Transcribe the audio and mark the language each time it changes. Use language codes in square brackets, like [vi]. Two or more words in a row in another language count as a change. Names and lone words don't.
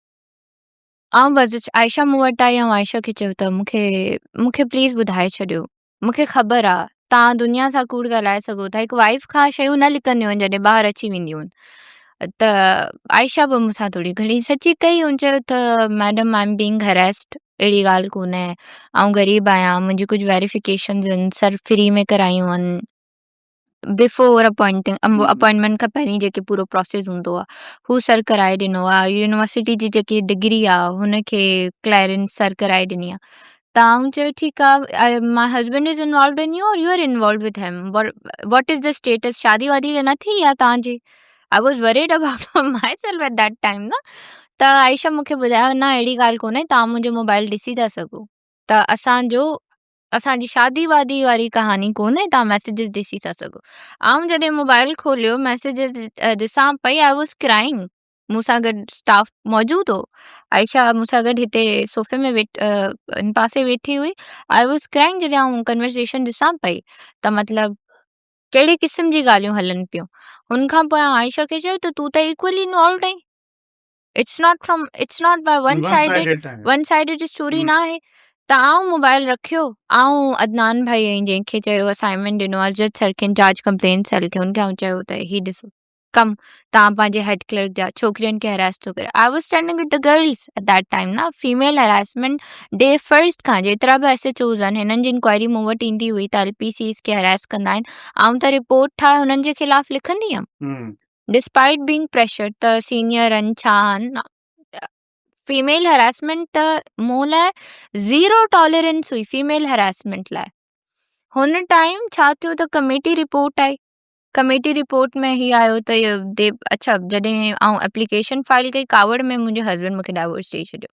[sd] आउं बस आयशा मूं वटि आई, ऐं आयशा खे चयो त मूंखे प्लीज़ ॿुधाए छॾियो, मूंखे ख़बर आहे तव्हां दुनिया सां कूड़ ॻाल्हाए सघो था, हिकु वाइफ खां शयूं न लिकंदियूं आहिनि जॾहिं ॿाहिरि अची वेंदियूं आहिनि। त आयशा बि मूंसां थोरी घणी सची कई, हुन चयो त [en] madam I am being harassed, [sd] अहिड़ी ॻाल्हि कोन्हे, आउं ग़रीब आहियां, मुंहिंजी कुझु वेरिफिकेशन्स आहिनि, सर फ्री में करायूं आहिनि, [en] before appointment [sd] खां पहिरीं जेके पूरो प्रोसेस हूंदो आहे हू सर कराए ॾिनो आहे। यूनिवर्सिटी जी जेकी डिग्री आहे हुनखे क्लैरेंस सर कराए ॾिनी आहे। त आउं चयो ठीकु आहे, [en] My husband is involved in you or you are involved with him, what is the status, [sd] शादी वादी त न थी आहे तव्हांजी? [en] I was worried about my self at that time न। [sd] त आयशा मूंखे ॿुधायो न अहिड़ी ॻाल्हि कोन्हे, तव्हां मुंहिंजो मोबाइल ॾिसी था सघो, त असांजी शादी वादी वारी कहानी कोन्हे, तव्हां मैसेजिस ॾिसी था सघो। आउं जॾहिं मोबाइल खोलियो मैसेजिस ॾिसां पई, [en] I was crying. [sd] मूंसां गॾु स्टाफ मौजूदु हो, आयशा मूंसां गॾु हिते सोफ़े में इन पासे वेठी हुई। [en] I was crying [sd] जॾहिं आउं कन्वर्सेशन ॾिसां पई त मतिलबु कहिड़े क़िस्म जी ॻाल्हियूं हलनि पियूं। हुन खां पोइ आयशा खे चयो त तूं त [en] equally involved [sd] आहीं, [en] It's not by one sided story [sd] न आहे। त आउं मोबाइल रखियो, आउं अदनान भाई ऐं जंहिंखे चयो असाइनमेंट ॾिनो अजद सर खे, [en] incharge complaint cell [sd] खे, हुनखे आउं चयो त ही ॾिसो कमु तव्हां पंहिंजे [en] head clerk [sd] जा छोकिरियुनि खे हरास थो करे। [en] I was standing with the girls at that time [sd] न, [en] female harassment day first [sd] खां जेतिरा बि SHOs आहिनि हिननि जी इंक्वायरी मूं वटि ईंदी हुई त LPCs खे हरास कंदा आहिनि, आउं त रिपोर्ट ठाहे हुननि जे ख़िलाफ़ लिखंदी हुयमि [en] despite being pressure. [sd] त सीनियर आहिनि छा आहिनि, [en] female harassment [sd] त मूं लाइ [en] zero tolerance [sd] हुई [en] female harassment [sd] लाइ। हुन टाइम छा थियो त [en] committee report [sd] आई, [en] committee report [sd] में ही आयो त अच्छा जॾहिं आउं [en] application file [sd] कई कावड़ में मुंहिंजे हस्बैंड मूंखे डाइवोर्स ॾेई छॾियो।